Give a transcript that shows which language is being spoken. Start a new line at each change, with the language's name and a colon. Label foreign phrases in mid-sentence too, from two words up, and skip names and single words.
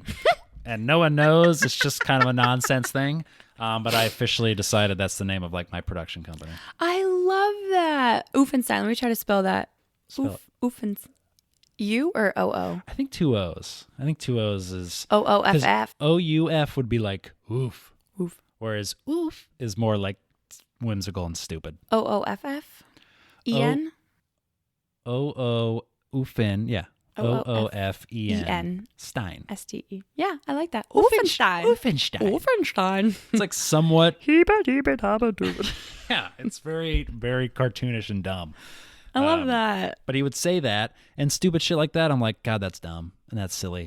English: And no one knows. It's just kind of a nonsense thing. But I officially decided that's the name of like my production company. I love that. Oofenstein. Let me try to spell that. Oofenstein. U or O-O? I think 2 O's. I think 2 O's is... O-O-F-F. O-U-F would be like oof. Oof. Whereas oof is more like whimsical and stupid. O-O-F-F? E-N? O-O, oofin. Yeah. Oofen. Stein. Stee. Yeah, I like that. Wolfenstein. Wolfenstein. It's like somewhat. Yeah, it's very, very cartoonish and dumb. I love that. But he would say that and stupid shit like that. I'm like, God, that's dumb and that's silly.